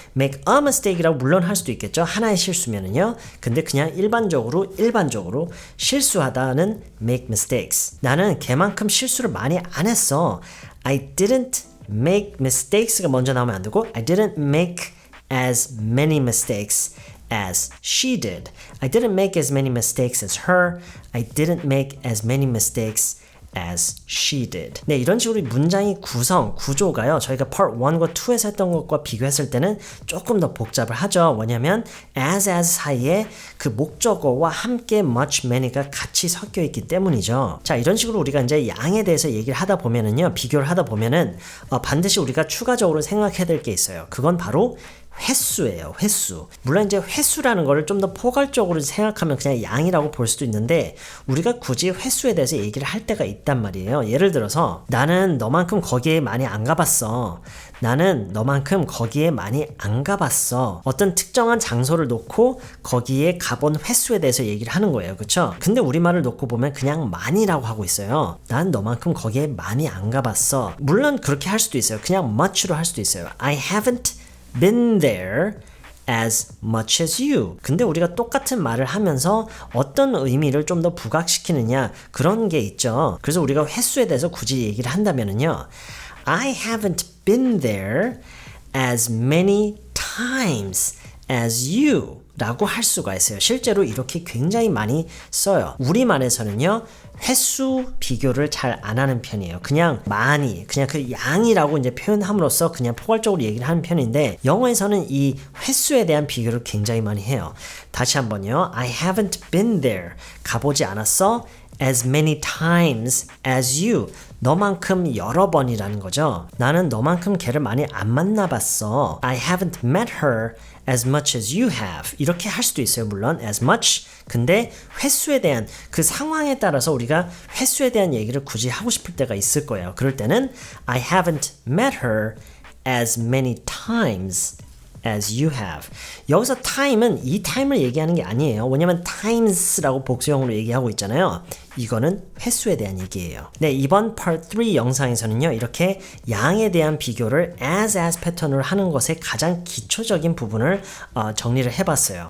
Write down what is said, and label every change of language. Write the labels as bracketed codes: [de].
[en] make a mistake [ko] 이라고 물론 할 수도 있겠죠. 하나의 실수면은요. 근데 그냥 일반적으로 실수하다는 [en] make mistakes. [ko] 나는 걔만큼 실수를 많이 안 했어. [en] I didn't make mistakes가 [ko] 먼저 나오면 안 되고 [en] I didn't make as many mistakes as she did. I didn't make as many mistakes as her. I didn't make as many mistakes as she did. [ko] 네, 이런 식으로 문장의 구조가요. 저희가 part 1과 2에서 했던 것과 비교했을 때는 조금 더 복잡을 하죠. 뭐냐면 as 사이에 그 목적어와 함께 much, many가 같이 섞여 있기 때문이죠. 자, 이런 식으로 우리가 이제 양에 대해서 얘기를 하다 보면은요. 비교를 하다 보면은 반드시 우리가 추가적으로 생각해야 될 게 있어요. 그건 바로 횟수예요. 횟수. 물론 이제 횟수라는 거를 좀 더 포괄적으로 생각하면 그냥 양이라고 볼 수도 있는데 우리가 굳이 횟수에 대해서 얘기를 할 때가 있단 말이에요. 예를 들어서 나는 너만큼 거기에 많이 안 가봤어. 나는 너만큼 거기에 많이 안 가봤어. 어떤 특정한 장소를 놓고 거기에 가본 횟수에 대해서 얘기를 하는 거예요. 그쵸? 근데 우리말을 놓고 보면 그냥 많이라고 하고 있어요. 난 너만큼 거기에 많이 안 가봤어. 물론 그렇게 할 수도 있어요. 그냥 much로 할 수도 있어요. [en] I haven't been there as much as you. [ko] 근데 우리가 똑같은 말을 하면서 어떤 의미를 좀 더 부각시키느냐 그런 게 있죠. 그래서 우리가 횟수에 대해서 굳이 얘기를 한다면은요. [en] I haven't been there as many times as you [ko] 라고 할 수가 있어요. 실제로 이렇게 굉장히 많이 써요. 우리말에서는요. 횟수 비교를 잘 안 하는 편이에요. 그냥 많이, 그냥 그 양이라고 이제 표현함으로써 그냥 포괄적으로 얘기를 하는 편인데 영어에서는 이 횟수에 대한 비교를 굉장히 많이 해요. 다시 한번요. [en] I haven't been there. [ko] 가보지 않았어? [en] As many times as you. [ko] 너만큼 여러 번이라는 거죠. 나는 너만큼 걔를 많이 안 만나봤어. [en] I haven't met her as much as you have. [ko] 이렇게 할 수도 있어요. 물론 as much. 근데 횟수에 대한 그 상황에 따라서 우리가 횟수에 대한 얘기를 굳이 하고 싶을 때가 있을 거예요. 그럴 때는 [en] I haven't met her as many times as you have. [ko] 여기서 time은 이 time을 얘기하는 게 아니에요. 왜냐면 times라고 복수형으로 얘기하고 있잖아요. 이거는 횟수에 대한 얘기예요. 네, 이번 part 3 영상에서는요. 이렇게 양에 대한 비교를 as 패턴으로 하는 것의 가장 기초적인 부분을 정리를 해봤어요.